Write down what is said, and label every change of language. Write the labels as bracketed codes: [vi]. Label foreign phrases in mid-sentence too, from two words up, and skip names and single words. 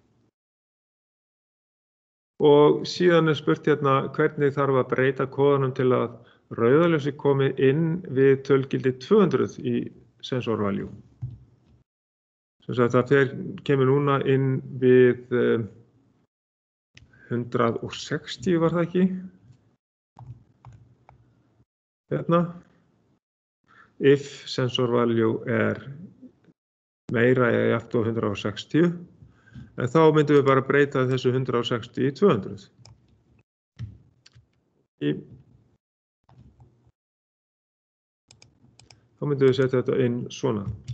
[is] Og síðan er spurt hérna hvernig þarf að breyta kóðanum til að rauðaljósi komi inn við tölgildi 200 í [en] sensor value. [is] Sem sagt það kemur núna inn við 160 var það ekki? Hérna. [en] If sensor value [is] meira eða jafnt á 160, en þá myndum við bara breyta þessu 160 í 200. Þá myndum við setja þetta inn svona.